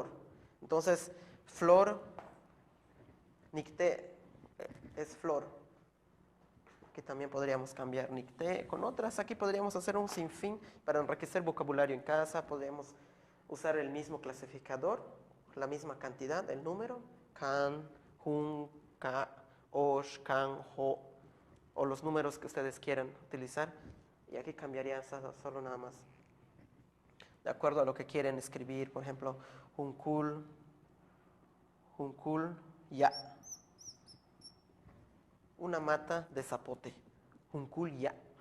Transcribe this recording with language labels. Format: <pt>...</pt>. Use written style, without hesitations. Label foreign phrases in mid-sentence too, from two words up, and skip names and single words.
<es>Entonces, flor, nicté es flor, que también podríamos cambiar nicté con otras. Aquí podríamos hacer un sinfín para enriquecer vocabulario en casa. Podríamos usar el mismo clasificador, la misma cantidad, el número,</es> <yua>can, jun, ka, osh, can,</yua> <es>ho, o los números que ustedes quieran utilizar. Y aquí cambiaría solo nada más de acuerdo a lo que quieren escribir. Por ejemplo,</es> <yua>juncul, ya.</yua> <es>Una mata de zapote,</es> <yua>juncul ya.</yua>